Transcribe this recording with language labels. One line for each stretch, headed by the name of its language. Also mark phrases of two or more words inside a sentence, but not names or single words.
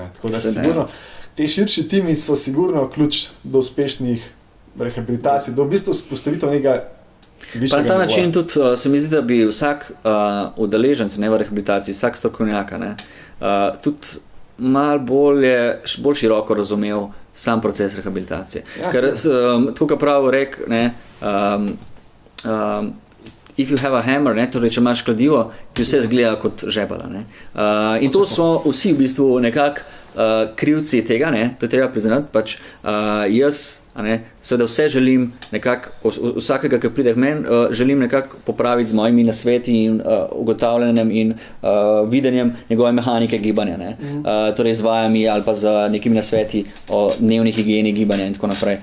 Slovenian: Tako da sigurno, te širši timi so sigurno ključ do uspešnih rehabilitacij, do v bistvu spostavitev nekega višjega. Pa na ta način tudi se mi zdi, da bi vsak udeleženec v rehabilitaciji, vsak strokovnjak, tudi malo bolj široko razumel sam proces rehabilitacije. Ker, tako kot pravi rek,
English: if you have a hammer,
Slovenian: torej, če imaš kladivo, ti vse zgleda kot žebala. In to smo vsi v bistvu nekako krivci tega, to je treba priznati, pač jaz seveda vse želim nekako, vsakega, ki pride k meni, želim nekako popraviti z mojimi nasveti in ugotavljanjem in videnjem njegove mehanike gibanja, torej z vajami ali pa z nekimi nasveti o dnevni higieni gibanja in tako naprej.